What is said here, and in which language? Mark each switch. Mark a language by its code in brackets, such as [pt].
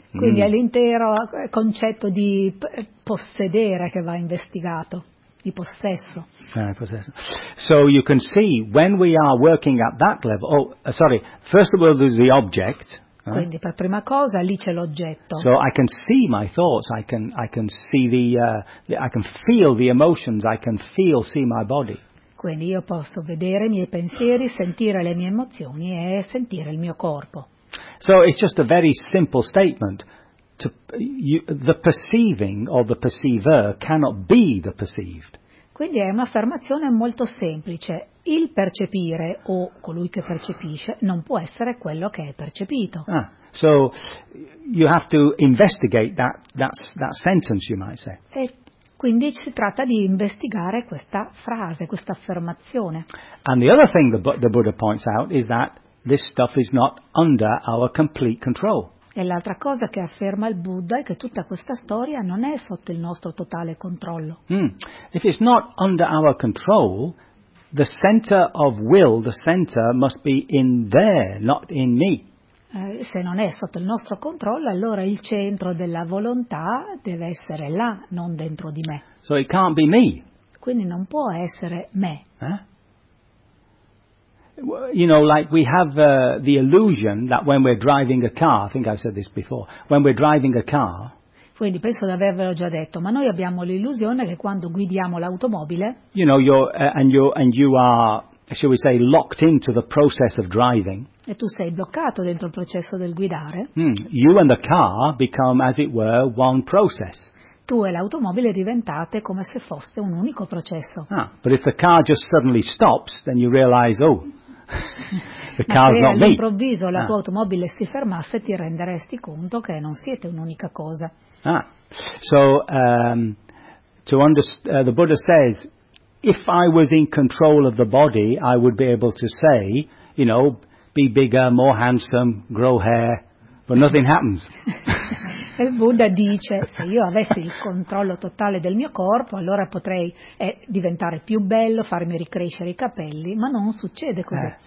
[it] Quindi è l'intero concetto di possedere che va investigato. Di possesso. [en] So you can see when we are working at that level. Oh, sorry. First of all, there's the object. [it] Quindi per prima cosa lì c'è l'oggetto. [en] So I can see my thoughts. I can see I can feel the emotions. I can feel see my body. [it] Quindi io posso vedere i miei pensieri, sentire le mie emozioni e sentire il mio corpo. [en] So it's just a very simple statement. The perceiving or the perceiver cannot be the perceived. [it] Quindi è un'affermazione molto semplice. Il percepire o colui che percepisce non può essere quello che è percepito. [en] Ah, so you have to investigate that sentence, you might say. [it] E quindi si tratta di investigare questa frase, questa affermazione. [en] And the other thing the Buddha points out is that this stuff is not under our complete control. [it] E l'altra cosa che afferma il Buddha è che tutta questa storia non è sotto il nostro totale controllo. [en] If it's not under our control, the center of will, the center must be in there, not in me. [it] Se non è sotto il nostro controllo, allora il centro della volontà deve essere là, non dentro di me. [en] So it can't be me. [it] Quindi non può essere me. [en] You know, like we have the illusion that when we're driving a car, I think I've said this before, when we're driving a car. [it] Quindi penso di avervelo già detto, ma noi abbiamo l'illusione che quando guidiamo l'automobile. [en] You know, you are, shall we say, locked into the process of driving. [it] E tu sei bloccato dentro il processo del guidare. [en] You and the car become, as it were, one process. [it] Tu e l'automobile diventate come se fosse un unico processo. [en] Ah, but if the car just suddenly stops, then you realize, oh, the car's not me. [it] Ma se all'improvviso la tua automobile si fermasse, ti renderesti conto che non siete un'unica cosa. [en] Ah, so, the Buddha says, if I was in control of the body, I would be able to say, you know, be bigger, more handsome, grow hair, but nothing happens. [it] E il Buddha dice, se io avessi il controllo totale del mio corpo, allora potrei diventare più bello, farmi ricrescere i capelli, ma non succede così.